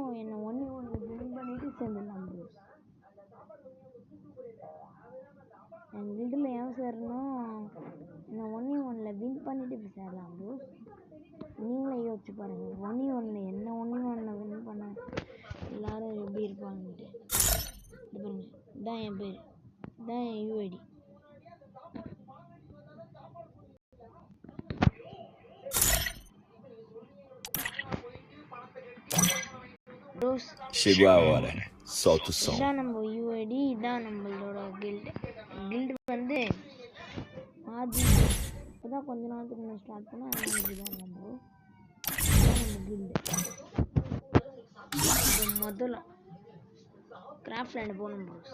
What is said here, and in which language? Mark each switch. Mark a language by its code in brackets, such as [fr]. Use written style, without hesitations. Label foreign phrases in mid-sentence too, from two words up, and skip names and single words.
[ta] என்னை ஒன்று வின் பண்ணிட்டு சேர்ந்துடலாம் ப்ரோஸ். என் கில்டில் எவன் சேரணும், என்னை 1v1 வின் பண்ணிட்டு இப்போ சேரலாம் ப்ரோஸ். நீங்களே யோசிச்சு பாருங்கள், 1v1 என்ன 1v1 வின் பண்ண எல்லாரும் எப்படி இருப்பாங்கன்ட்டு. இது பாருங்க, இதான் என் பேர், இதான் என் யூஐடி. [pt] Chegou a hora, solta o som. [ta] இதான் நம்ம யூஐடி, இதான் நம்மளோட கில்டு வந்து ஆதி. இப்போதான் கொஞ்ச நாளுக்கு முன்னாடி ஸ்டார்ட் பண்ணால் அதனால இதுதான் நம்ம கில்டு. முதல்ல கிராஃப்ட் லேண்டு போகணும் ப்ரோஸ்.